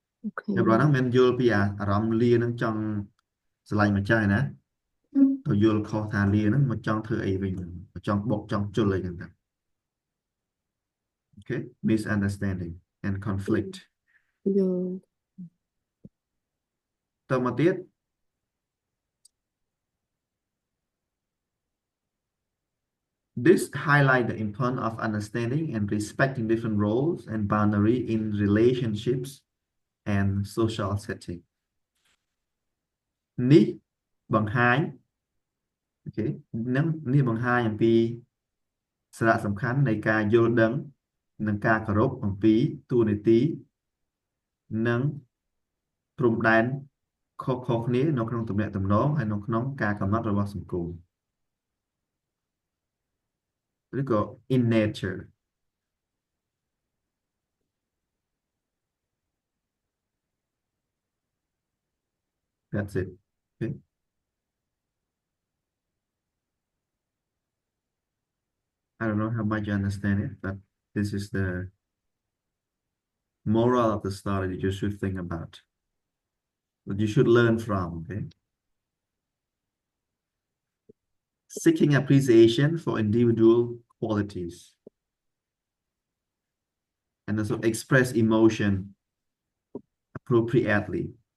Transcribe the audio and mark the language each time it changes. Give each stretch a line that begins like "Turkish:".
English: Okay.
Khmer: តែបរិសហ្នឹងមិនយល់ពីអារម្មណ៍លាហ្នឹងចង់ស្រឡាញ់ម្ចាស់ឯណាទៅយល់ខុសថាលាហ្នឹងមកចង់ធ្វើអីវិញមកចង់បុកចង់ជុលអីហ្នឹងតា
English: Okay, misunderstanding and conflict. Yeah.
Khmer: តមកទៀត
English: This highlight the importance of understanding and respecting different roles and boundary in relationships and social setting.
Khmer: នេះបង្ហាញ Okay នឹងនេះបង្ហាញអំពីសារៈសំខាន់នៃការយល់ដឹងនិងការគោរពអំពីតួនាទី និងព្រំដែនខុសៗគ្នានៅក្នុងទំនាក់ទំនងហើយនៅក្នុងការកំណត់របស់សង្គមឬក៏
English: in nature that's it okay I don't know how much you understand it, but this is the moral of the story that you should think about, that you should learn from, okay? Seeking appreciation for individual qualities and also express emotion appropriately.